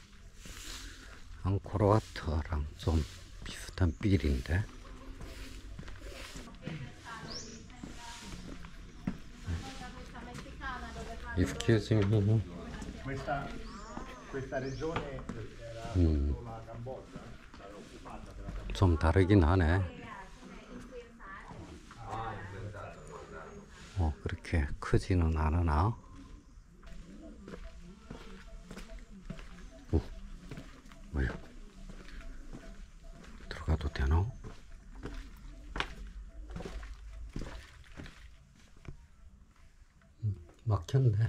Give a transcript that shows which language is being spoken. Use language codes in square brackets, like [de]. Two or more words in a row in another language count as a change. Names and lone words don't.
[ko] 앙코르와트랑 좀 비슷한 빌인데. [en] Excuse me. [it] Questa regione era la Cambogia, era occupata per la [ko] 좀 다르긴 하네. 그렇게 크지는 않으나. 뭐야? 들어가도 되나? 막혔네.